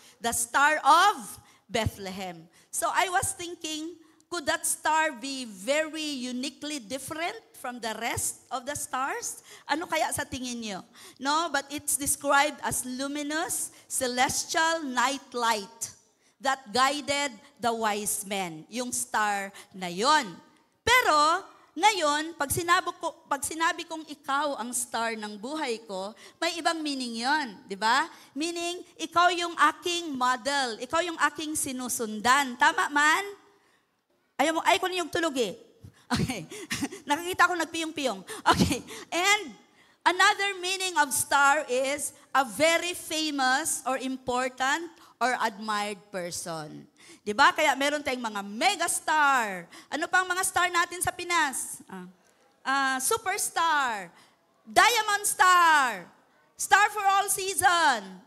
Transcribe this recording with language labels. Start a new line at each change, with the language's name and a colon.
English: The Star of Bethlehem. So, I was thinking, could that star be very uniquely different from the rest of the stars?
Filipino: Ano kaya sa tingin nyo?
English: No, but it's described as luminous, celestial night light that guided the wise men.
Filipino: Yung star na yon. Pero, ngayon, pag sinabi kong ikaw ang star ng buhay ko, may ibang meaning yon, di ba? Meaning, ikaw yung aking model, ikaw yung aking sinusundan. Tama man? Ayaw ko na yung tulog eh. Okay. Nakikita ko nagpiyong-piyong. Okay.
English: And another meaning of star is a very famous or important or admired person. 'Di ba?
Filipino: Kaya meron tayong mga megastar. Ano pang mga star natin sa Pinas?
English: Superstar, Diamond Star, Star for all season.